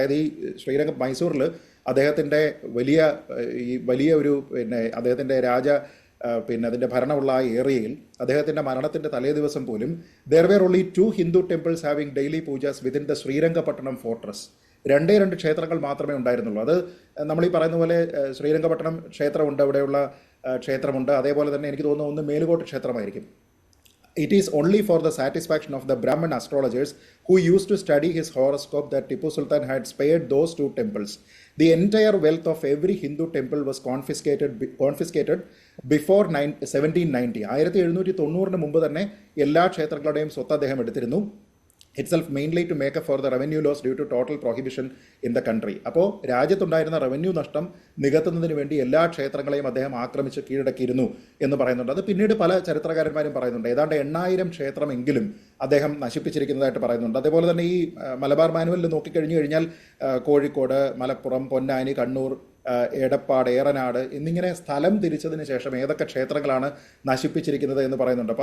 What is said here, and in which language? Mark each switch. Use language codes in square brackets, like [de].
[ml] അതായത് ഈ ശ്രീരംഗം മൈസൂരിൽ അദ്ദേഹത്തിൻ്റെ വലിയ ഒരു അദ്ദേഹത്തിൻ്റെ അതിൻ്റെ ഭരണമുള്ള ആ ഏറിയയിൽ അദ്ദേഹത്തിൻ്റെ മരണത്തിൻ്റെ തലേ ദിവസം പോലും [en] There were only 2 Hindu temples having daily pujas within the Srirangapatna fortress. [ml] 2 ക്ഷേത്രങ്ങൾ മാത്രമേ ഉണ്ടായിരുന്നുള്ളൂ. അത് നമ്മൾ ഈ പറയുന്ന പോലെ ശ്രീരംഗപട്ടണം ക്ഷേത്രമുണ്ട്, അവിടെയുള്ള ക്ഷേത്രമുണ്ട്. അതേപോലെ തന്നെ എനിക്ക് തോന്നുന്നു ഒന്ന് Melukote ക്ഷേത്രമായിരിക്കും. [en] It is only for the satisfaction of the Brahmin astrologers who used to study his horoscope that Tipu Sultan had spared those 2 temples. The entire wealth of every Hindu temple was confiscated before 1790. [ml] 1790 മുമ്പ് തന്നെ എല്ലാ ക്ഷേത്രങ്ങളുടെയും സ്വത്ത് അദ്ദേഹം എടുത്തിരുന്നു. [en] itself mainly to make up for the revenue loss due to total prohibition in the country. [ml] അപ്പോൾ രാജ്യത്തുണ്ടായിരുന്ന revenue നഷ്ടം നികത്തുന്നതിന് വേണ്ടി എല്ലാ ക്ഷേത്രങ്ങളെയും അദ്ദേഹം ആക്രമിച്ച് കീഴടക്കിയിരുന്നു എന്ന് പറയുന്നുണ്ട്. അത് പിന്നീട് പല ചരിത്രകാരന്മാരും പറയുന്നുണ്ട്. ഏതാണ്ട് 8000 ക്ഷേത്രമെങ്കിലും അദ്ദേഹം നശിപ്പിച്ചിരിക്കുന്നതായിട്ട് പറയുന്നുണ്ട്. അതേപോലെ തന്നെ ഈ മലബാർ മാനുവലിൽ നോക്കിക്കഴിഞ്ഞു കഴിഞ്ഞാൽ കോഴിക്കോട്, മലപ്പുറം, പൊന്നാനി, കണ്ണൂർ, എടപ്പാട്, ഏറനാട് എന്നിങ്ങനെ സ്ഥലം തിരിച്ചതിന് ശേഷം ഏതൊക്കെ ക്ഷേത്രങ്ങളാണ് നശിപ്പിച്ചിരിക്കുന്നത് എന്ന് പറയുന്നുണ്ട്.